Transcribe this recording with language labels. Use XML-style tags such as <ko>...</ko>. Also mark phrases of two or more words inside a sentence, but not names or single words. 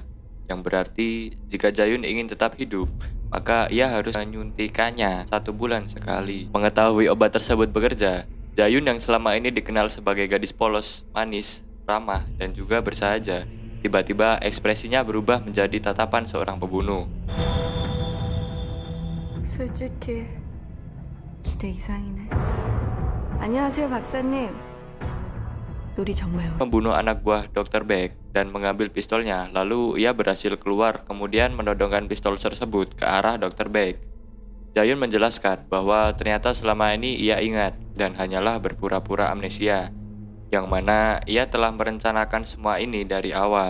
<id>Yang berarti jika Jahyun ingin tetap hidup, maka ia harus menyuntikannya 1 bulan sekali. Mengetahui obat tersebut bekerja, Jahyun yang selama ini dikenal sebagai gadis polos, manis, ramah, dan juga bersahaja, tiba-tiba ekspresinya berubah menjadi tatapan seorang pembunuh.</id> <ko>솔직히 기대 이상이네. 안녕하세요, 박사님. 놀이 정말</ko> <id>Membunuh anak buah Dr. Beck dan mengambil pistolnya, lalu ia berhasil keluar kemudian menodongkan pistol tersebut ke arah Dr. Beck. Jahyun menjelaskan bahwa ternyata selama ini ia ingat dan hanyalah berpura-pura amnesia, yang mana ia telah merencanakan semua ini dari awal.</id>